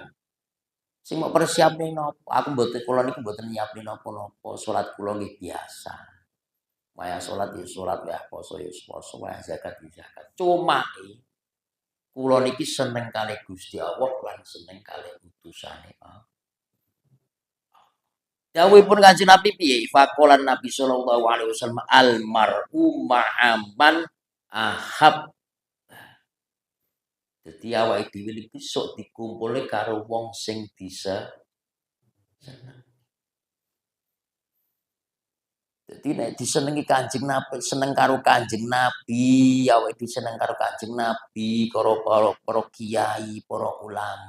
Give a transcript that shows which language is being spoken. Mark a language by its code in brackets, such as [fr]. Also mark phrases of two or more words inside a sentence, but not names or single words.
[jv] Sing mau persiapne napa? Aku mboten kula niku mboten nyiapne napa-napa, salat kula nggih biasa. Wayah salat ya salat, wayah poso ya poso, wayah zakat ya zakat. Cuma kula niki seneng kalih Gusti Allah lan seneng kalih utusane Allah. Dawuhipun Kanjeng Nabi piye? [ar] فقال النبي صلى الله عليه وسلم المرء مع من أحب. [jv] Dadi awake dhewe iki sok dikumpulne karo wong sing bisa seneng. Dadi nek disenengi Kanjeng Nabi, seneng karo Kanjeng Nabi, awake diseneng karo Kanjeng Nabi, karo para kiai, para ulama.